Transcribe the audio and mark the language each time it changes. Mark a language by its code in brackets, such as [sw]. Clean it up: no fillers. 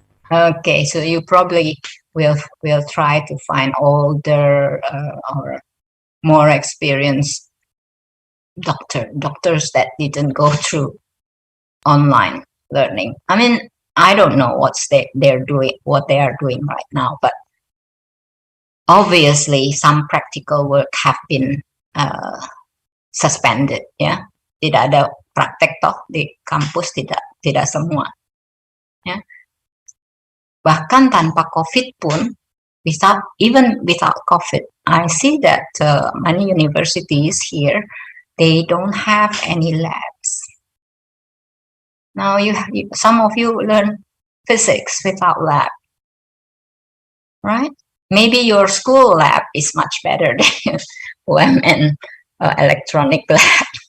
[en] Okay, so you probably will try to find older or more experienced doctors that didn't go through online learning. I mean, I don't know what they are doing right now, but obviously some practical work have been suspended. [id] Ya, tidak ada praktek toh di kampus, tidak semua. Ya, bahkan tanpa COVID pun [en] even without COVID. I see that many universities here, they don't have any labs. Now some of you learn physics without lab, right? Maybe your school lab is much better than OMN electronic lab.